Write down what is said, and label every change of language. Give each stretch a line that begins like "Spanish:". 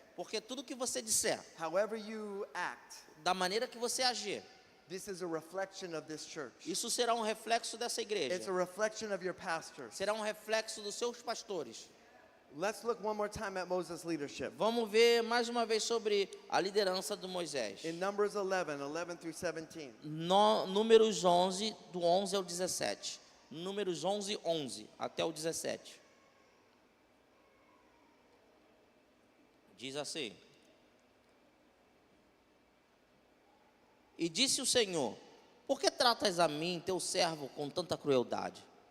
Portuguese: Porque tudo que você disser,
English: however you act,
Portuguese: da maneira que você agir,
English: this is a reflection of this church.
Portuguese: isso será um reflexo dessa
English: It's
Portuguese: igreja.
English: a reflection of your pastors.
Portuguese: Será um reflexo dos seus pastores.
English: Let's look one more time at Moses' leadership.
Portuguese: Vamos ver mais uma vez sobre a liderança de Moisés.
English: In Numbers 11 through 17.
Portuguese: Números 11, do 11 ao 17. Números 11, 11 até o 17. Diz assim: E disse o Senhor: Por que tratas a mim, teu servo, com tanta crueldade?